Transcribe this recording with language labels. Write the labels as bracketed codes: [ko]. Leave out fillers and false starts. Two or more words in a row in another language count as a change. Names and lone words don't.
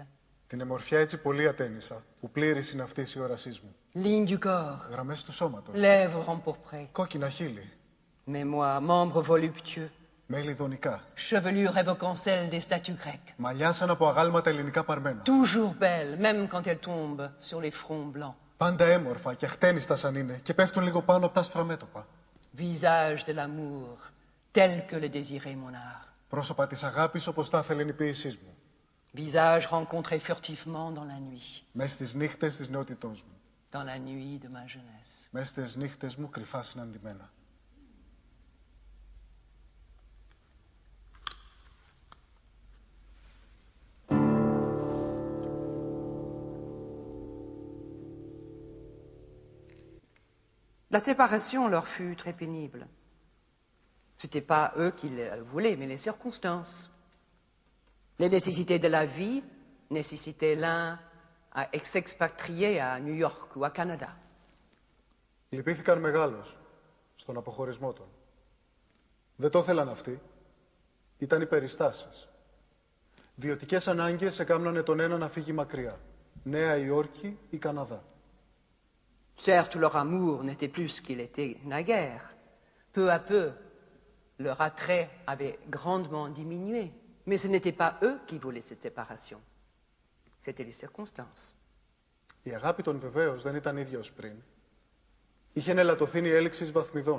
[el] Την εμορφιά έτσι πολύ ατένισα, που πλήρης είναι αυτής η όρασής μου. [fr] Ligne du corps, [el] Γραμμές του σώματος, [fr] lèvres empourprées, [el] κόκκινα χείλη, [fr] mémoire, membres voluptueux, [el] μέλη δονικά, [fr] chevelure évoquant celle des statues grecques. [el] μαλλιά σαν από αγάλματα ελληνικά παρμένα. [fr] Toujours belle, même quand elle tombe sur les fronts blancs. [el] Πάντα έμορφα και χτένιστα σαν είναι και πέφτουν λίγο πάνω από τα άσπρα μέτωπα. [fr] Visage de l'amour, tel que le désirait mon art. [el] Πρόσωπα της αγάπης όπως τα ήθελε η ποίησής μου. [fr] Visage rencontré furtivement dans la nuit, [el] Μες στις νύχτες της νεότητός μου. [fr] dans la nuit de ma jeunesse. [el] Μες στις νύχτες μου κρυφά συναντημένα. [fr] La séparation leur fut très pénible. Ce n'était pas eux qui le voulaient, mais les circonstances. Les nécessités de la vie nécessitaient l'un à s'expatrier à New York ou à Canada. [el] Λυπήθηκαν μεγάλος στον αποχωρισμό των. Δεν το ήθελαν αυτοί. Ήταν οι περιστάσεις. Βιωτικές ανάγκες έκαναν τον ένα να φύγει μακριά. Νέα Υόρκη ή Καναδά. [fr] Certes, leur amour n'était plus ce qu'il était naguère. Peu à peu, leur attrait avait grandement diminué. Mais ce n'était pas eux qui voulaient cette séparation. C'étaient les circonstances. [el] Η αγάπη των βεβαίως δεν ήταν ίδιος πριν. Είχε ελαττωθεί η έλξης βαθμιδών.